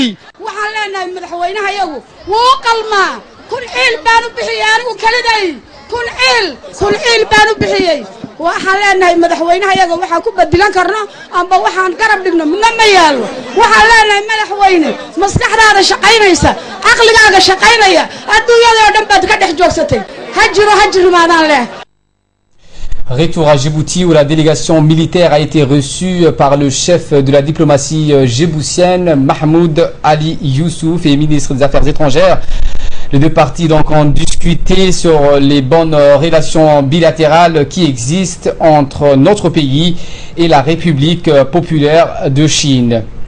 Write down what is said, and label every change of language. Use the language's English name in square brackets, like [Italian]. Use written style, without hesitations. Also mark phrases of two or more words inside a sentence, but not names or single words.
[Somali] waxaan leenahay madaxweynaha iyagu wuu qalmaa kun ciil baan u bixiyay anigu kaliday kun ciil baan u bixiyay waxaan leenahay madaxweynaha iyaga waxaan ku badilan karno amba waxaan garab dhigno midna ma yaalo waxaan leenahay madaxweyne maskaxdaada shaqaynaysa aqligaaga shaqaynaya adduunyada oo dhan baad ka dhex joogsatay hajiro maadaan leh. [French] Retour à Djibouti où la délégation militaire a été reçue par le chef de la diplomatie djiboutienne, Mahmoud Ali Youssouf, et ministre des Affaires étrangères. Les deux parties donc ont discuté sur les bonnes relations bilatérales qui existent entre notre pays et la République populaire de Chine.